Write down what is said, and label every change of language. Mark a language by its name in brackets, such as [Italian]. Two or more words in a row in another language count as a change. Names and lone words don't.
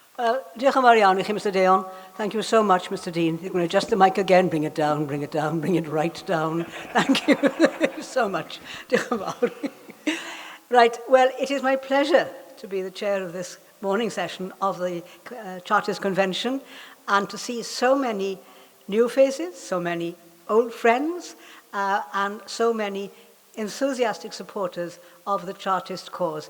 [Welsh] Diolch yn fawr iawn i chi, Mr Deon. [English] Thank you so much, Mr Dean. You're going to adjust the mic again, bring it down, bring it down, bring it right down. Thank you so much. [Welsh] Diolch yn fawr. [English] Right, well, it is my pleasure to be the chair of this morning session of the Chartist Convention and to see so many new faces, so many old friends, and so many enthusiastic supporters of the Chartist cause.